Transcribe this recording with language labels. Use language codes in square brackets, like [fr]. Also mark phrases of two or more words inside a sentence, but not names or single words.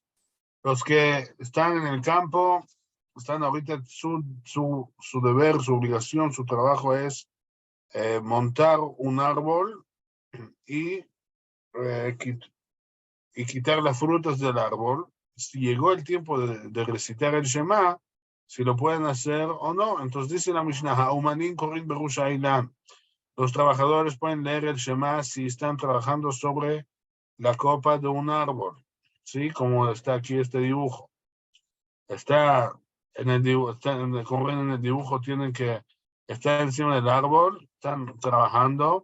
[es] Los que están en el campo, están ahorita, su deber, su obligación, su trabajo es montar un árbol y quitar las frutas del árbol. Si llegó el tiempo de recitar el Shema, si lo pueden hacer o no. Entonces dice la Mishnah, [he] האומנים קורין בראש האילן. [es] Los trabajadores pueden leer el Shema si están trabajando sobre la copa de un árbol. ¿Sí? Como está aquí este dibujo. Está en el dibujo, como ven en el dibujo, tienen que estar encima del árbol, están trabajando.